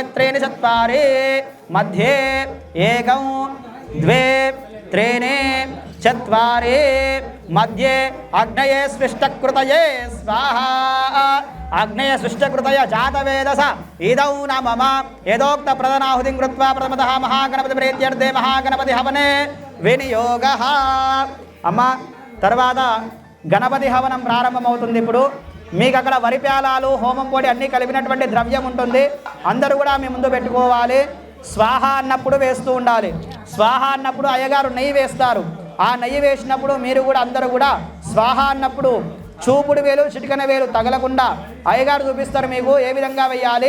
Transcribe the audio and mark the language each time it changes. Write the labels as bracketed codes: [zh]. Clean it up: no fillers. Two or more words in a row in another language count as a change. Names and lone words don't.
[sa] त्रीणि चत्वारि मध्ये एकं द्वे त्रीणि चत्वारि मध्ये अग्नये स्विष्टकृतये स्वाहा अग्नये स्विष्टकृतय जातवेदस इदौ न मम यदोक्तप्रदनाहुतिं कृत्वा प्रथमतः महागणपतिप्रीत्यर्थे महागणपति हवने विनियोगः [te] అమ్మ తర్వాత గణపతి హవనం ప్రారంభమవుతుంది. ఇప్పుడు మీకు అక్కడ వరిప్యాలాలు హోమం పొడి అన్నీ కలిపినటువంటి ద్రవ్యం ఉంటుంది. అందరూ కూడా మీ ముందు పెట్టుకోవాలి. స్వాహ అన్నప్పుడు వేస్తూ ఉండాలి. స్వాహ అన్నప్పుడు అయ్యగారు నెయ్యి వేస్తారు. ఆ నెయ్యి వేసినప్పుడు మీరు కూడా అందరూ కూడా స్వాహ అన్నప్పుడు చూపుడు వేలు చిటికన వేలు తగలకుండా అయ్యగారు చూపిస్తారు మీకు ఏ విధంగా వేయాలి.